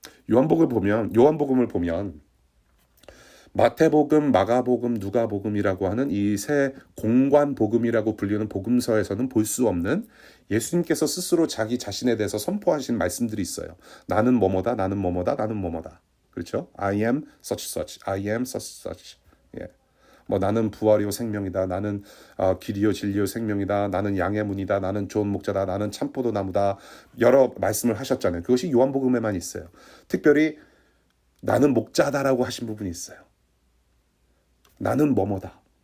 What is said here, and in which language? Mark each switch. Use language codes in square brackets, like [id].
[ko] 요한복음을 보면 마태복음, 마가복음, 누가복음이라고 하는 이 세 공관복음이라고 불리는 복음서에서는 볼 수 없는 예수님께서 스스로 자기 자신에 대해서 선포하신 말씀들이 있어요. 나는 뭐뭐다, 나는 뭐뭐다, 나는 뭐뭐다. 그렇죠? [en] I am such such, I am such such. [ko] 나는 부활이요 생명이다, 나는 길이요 진리요 생명이다, 나는 양의 문이다, 나는 좋은 목자다, 나는 참포도 나무다. 여러 말씀을 하셨잖아요. 그것이 요한복음에만 있어요. 특별히 나는 목자다라고 하신 부분이 있어요. 나는 뭐뭐다.